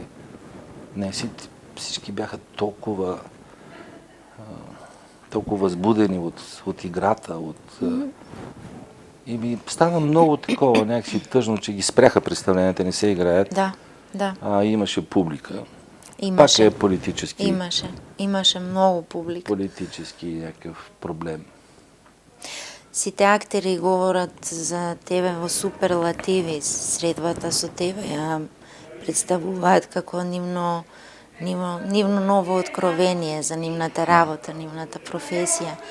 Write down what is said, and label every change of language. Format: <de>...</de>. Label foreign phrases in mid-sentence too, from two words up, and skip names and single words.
<bg>Не, всички бяха толкова толкова възбудени от играта, и ми стана много такова, някакси тъжно, че ги спряха представленията, не се играят. Да. А имаше публика. Имаше. Пак е политически. Имаше много публика. Политически някакъв проблем.</bg> <mk>Сите актери говорат за тебе во суперлативи, средбата со тебе ја представуваат како нивно ново откровение за нивната работа, нивната професија.</mk>